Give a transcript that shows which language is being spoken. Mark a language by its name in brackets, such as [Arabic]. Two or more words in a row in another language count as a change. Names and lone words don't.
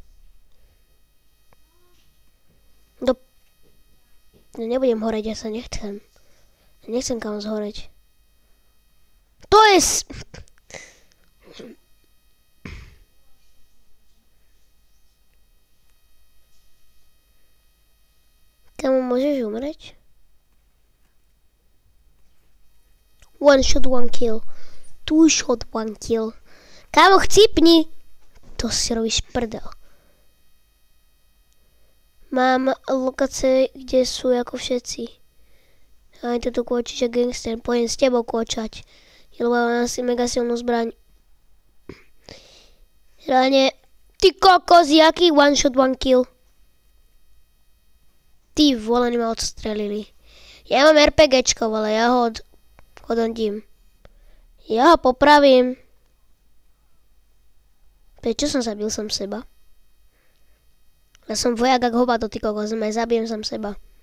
[Slovak] No nebudem horeť, ja sa nechcem. Nechcem kam zhoreť. To je... Kamu môžeš umrieť? [English] One shot, one kill. Two shot, one kill. [Slovak] Kámo, chcípni! To si robíš prdel. Mám lokácie, kde sú ako všetci. Aj toto kôčiš a gangster. Pojem s tebou kôčať. Lebo mám asi mega silnú zbraň. Reálne, ty kokos, jaký [English] one shot, one kill. [Slovak] Ty vole, ma odstrelili. Ja mám RPGčko, ale ja ho odhodím. Ja ho popravím. Prečo som zabil sám seba? Ja som vojak ak hoba do ty kokos, zabijem sám seba.